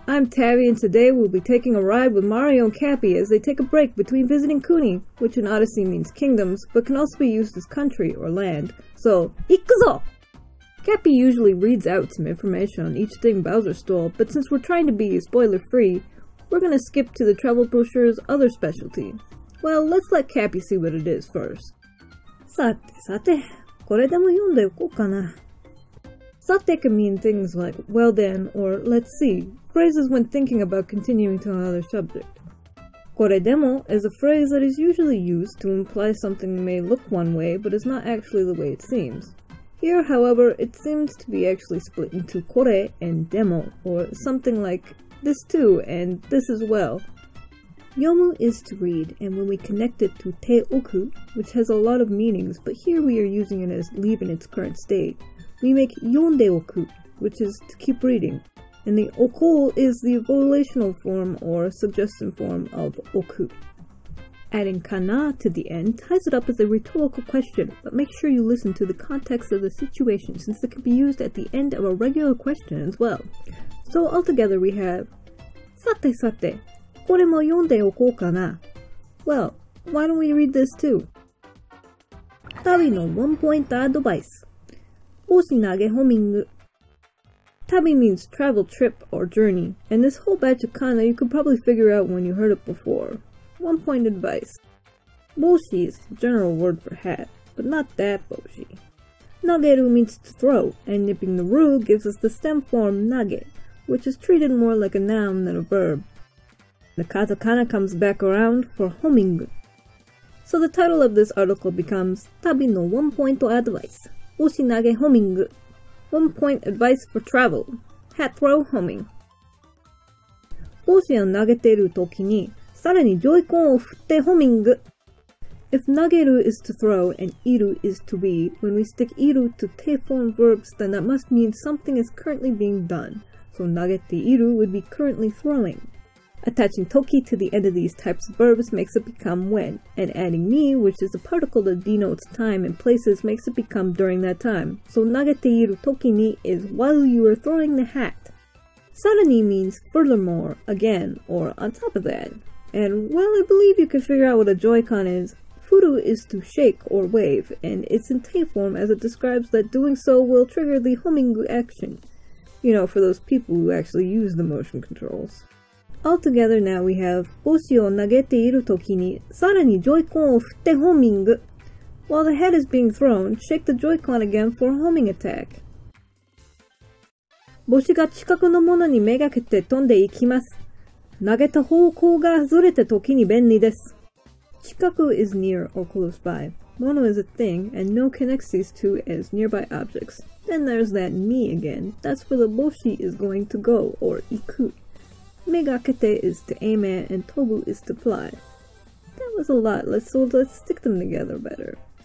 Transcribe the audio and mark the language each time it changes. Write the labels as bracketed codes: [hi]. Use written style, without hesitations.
[en] I'm Tabby, and today we'll be taking a ride with Mario and Cappy as they take a break between visiting Kuni, which in Odyssey means kingdoms, but can also be used as country or land. So, ikuzo! Cappy usually reads out some information on each thing Bowser stole, but since we're trying to be spoiler-free, we're gonna skip to the travel brochure's other specialty. Well, let's let Cappy see what it is first. [ja] Sate,これでも読んでおこうかな. [en] Sate can mean things like, well then, or let's see, phrases when thinking about continuing to another subject. Koredemo is a phrase that is usually used to imply something may look one way, but is not actually the way it seems. Here, however, it seems to be actually split into kore and demo, or something like this too, and this as well. Yomu is to read, and when we connect it to te oku, which has a lot of meanings, but here we are using it as leave in its current state, we make yonde oku, which is to keep reading, and the oko is the volitional form or suggestion form of oku. Adding kana to the end ties it up as a rhetorical question, but make sure you listen to the context of the situation since it can be used at the end of a regular question as well. So altogether we have [ja] Sate, これも読んでおこうかな. [en] Well, why don't we read this too? Tabi no one-point advice. [ja] Oshinage homingu. [en] Tabi means travel, trip, or journey, and this whole batch of kana you could probably figure out when you heard it before. One-point advice. Boshi is the general word for hat, but not that boshi. Nageru means to throw, and nipping the ru gives us the stem form nage, which is treated more like a noun than a verb. The katakana comes back around for homingu. So the title of this article becomes Tabi no one-point advice. [ja] Oshinage homingu. [en] One-point advice for travel. Hat throw homing. [ja] Boshiを投げてるときに、さらにジョイコンを振ってホミング. [en] If nageru is to throw and iru is to be, when we stick iru to te-form verbs, then that must mean something is currently being done. So nagete iru would be currently throwing. Attaching toki to the end of these types of verbs makes it become when, and adding ni, which is a particle that denotes time and places, makes it become during that time. So nagete iru toki ni is while you are throwing the hat. Sarani means furthermore, again, or on top of that. And well, I believe you can figure out what a Joy-Con is. Furu is to shake or wave, and it's in te form as it describes that doing so will trigger the homingu action. You know, for those people who actually use the motion controls. Altogether now we have [ja] Boshi o nagete iru toki ni sarani Joy-Con o futte homingu. [en] While the head is being thrown, shake the Joy-Con again for a homing attack. [ja] Boshi ga chikaku no mono ni megakete tonde ikimasu. 投げた方向がずれた時に便利です. [en] Chikaku is near or close by. Mono is a thing, and no connects these two as nearby objects. Then there's that ni again. That's where the boshi is going to go, or iku. Megakete is to aim at, and tobu is to fly. That was a lot, let's stick them together better.